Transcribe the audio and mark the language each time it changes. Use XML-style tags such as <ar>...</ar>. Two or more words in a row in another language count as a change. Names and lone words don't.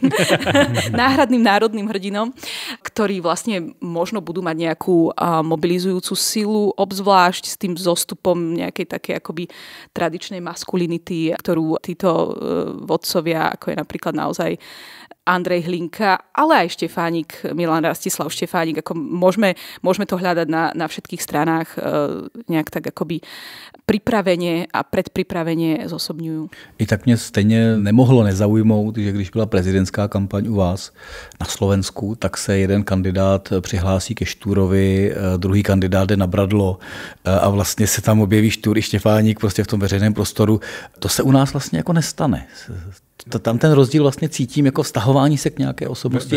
<sk>Náhradným národným hrdinom, ktorí vlastne možno budú mať nejakú mobilizujúcu silu, obzvlášť s tým zostupom nejakej takej akoby tradičnej maskulinity, ktorú títo vodcovia, ako je napríklad naozaj Andrej Hlinka, ale aj Štefánik, Milan Rastislav Štefánik, ako môžeme to hľadať na všetkých stranách nejak tak akoby pripravenie a predpripravenie zosobňujú.</sk> <cs>I tak mě stejně nemohlo nezaujmout, že když byla prezidentská kampaň u vás na Slovensku, tak se jeden kandidát přihlásí ke Štúrovi, druhý kandidát jde na Bradlo a vlastně se tam objeví Štúr i Štefánik prostě v tom veřejném prostoru. To se u nás vlastně jako nestane. Tam ten rozdíl vlastně cítím jako vztahování se k nějaké osobnosti.</cs>